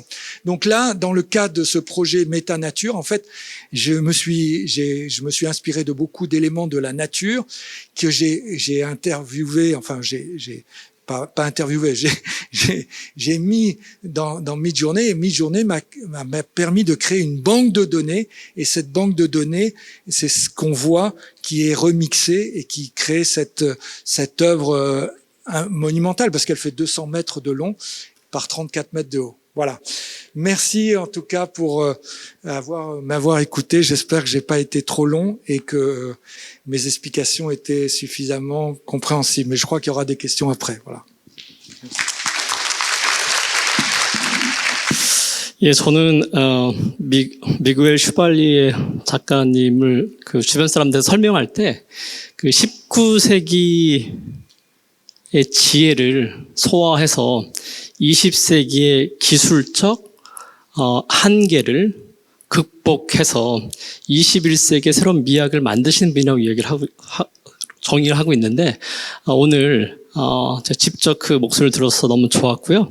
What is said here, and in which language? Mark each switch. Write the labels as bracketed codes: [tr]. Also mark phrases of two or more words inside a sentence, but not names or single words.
[fr] Donc là, dans le cas de ce projet Métanature, en fait, je me suis inspiré de beaucoup d'éléments de la nature que j'ai interviewé, enfin j'ai pas interviewé, j'ai mis dans Midjourney et Midjourney m'a permis de créer une banque de données et cette banque de données, c'est ce qu'on voit qui est remixé et qui crée cette œuvre monumentale parce qu'elle fait 200 mètres de long par 34 mètres de haut. Voilà. Merci en tout cas pour m'avoir écouté. J'espère que j'ai pas été trop long et que mes explications étaient suffisamment compréhensibles. Mais je crois qu'il y aura des questions après. Voilà. [ko] 예, 저는 미구엘 슈발리에 작가님을 그 주변 사람들 설명할 때 그 19세기의 지혜를 소화해서 20세기의 기술적 한계를 극복해서 21세기의 새로운 미학을 만드시는 분이라고 정의를 하고 있는데 오늘 제가 직접 그 목소리를 들어서 너무 좋았고요.